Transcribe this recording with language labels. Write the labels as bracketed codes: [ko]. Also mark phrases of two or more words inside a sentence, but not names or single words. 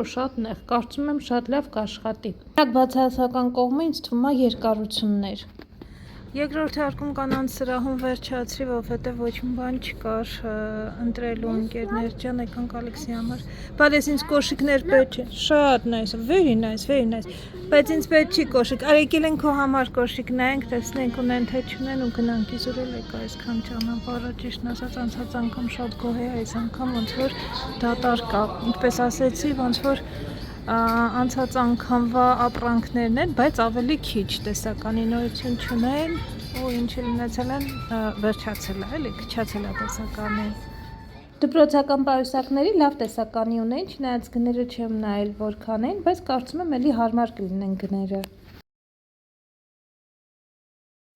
[hy] ու շատ նեղ, կարծում եմ շատ լավ կաշխատի։ Միակ բացասական կողմը ինձ թվում է երկարություններ։ Երկրորդ հարկում կանանց սրահում վերջացրի, որովհետև ոչ մի բան չկար ընտրելու ընկերներ ջան, եկանք Ալեքսի համար։ Բայց ինձ կոշիկներ պետք չէ։ Շատ [en] nice, very nice, very nice։ [hy] Բայց ինձ պետք չի կոշիկ։ Արի եկել են քո համար կոշիկ նայենք, տեսնենք ունեն թե չունեն ու գնանք իզուրել եկա այսքան ճանապարհը ճիշտն ասած անցած անգամ շատ գոհ է այս անգամ ոնց որ դատարկ է։ Ինչպես ասեցի, ոնց որ անցած անգամվա ապրանքներն են, բայց ավելի քիչ տեսականի նորություն չունեն ու ինչ լինեցել են վերջացել է, էլի քչացել է տեսականի։ Դպրոցական պայուսակների լավ տեսականի ունեն, չնայած գները չեմ նայել որքան են, բայց կարծում եմ էլի հարմար կլինեն գները։